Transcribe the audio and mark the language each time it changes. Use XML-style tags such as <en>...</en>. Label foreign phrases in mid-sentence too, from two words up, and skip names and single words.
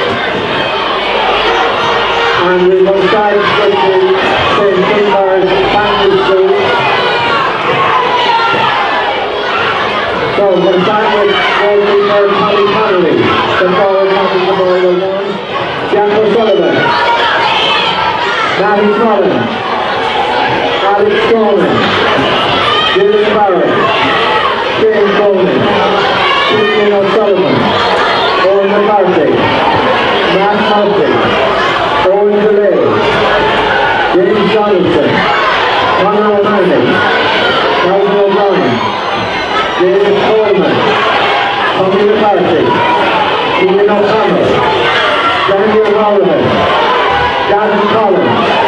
<en>And we will start with the St. Finbarr's Bantry School. So we'll start with goalkeeper Ballincollig, the forward passing the ball alone. Jack O'Sullivan, Matty Cullen, Alex Scoil, Finbarr, James Bowman, Eoin O'Sullivan, Owen McCarthy, Matt Murphy, Owen DeLay, James Jonathan, Conor O'Malley, Calvin O'Brien, David Coleman, Tommy McCarthy, Eoin O'Connell, Daniel Rowland, Gavin Collins,</en>